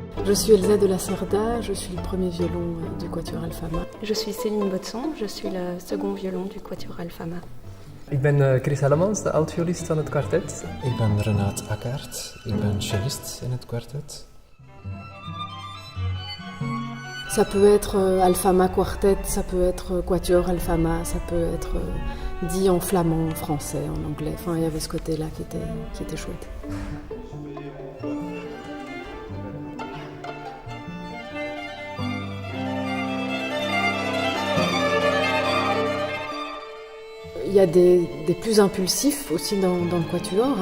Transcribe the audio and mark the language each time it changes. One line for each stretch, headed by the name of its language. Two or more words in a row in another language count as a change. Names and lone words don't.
French: Je suis Elsa de la Cerda, je suis le premier violon du Quatuor Alfama. Je suis Céline Botson, je suis le second violon du Quatuor Alfama.
Dutch: Ik ben Chris Hellemans, de altviolist van het kwartet. Ik ben Renaat Akkaert, ik ben cellist in het kwartet.
French: Ça peut être Alfama Quartet, ça peut être Quatuor Alfama, ça peut être dit en flamand, en français, en anglais. Enfin, il y avait ce côté-là qui était chouette. Il y a des plus impulsifs aussi dans le quatuor, hein.